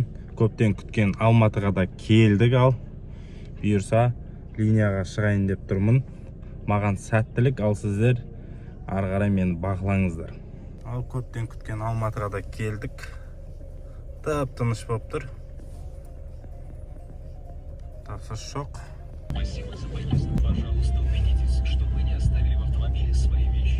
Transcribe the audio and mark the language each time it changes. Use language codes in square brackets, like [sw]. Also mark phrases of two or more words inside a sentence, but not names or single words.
[kk] Көптен күткен Алматыға да келдік, ал бұйырса линияға шығайын деп тұрмын. Маған сәттілік, ал сіздер ары қарай мені бақылаңыздар. Ал көптен күткен Алматыға да келдік. Тып-тыныш болып тұр. Тапсырыс жоқ. [ru] Спасибо за поездку. Пожалуйста, убедитесь, что вы не оставили в автомобиле свои вещи.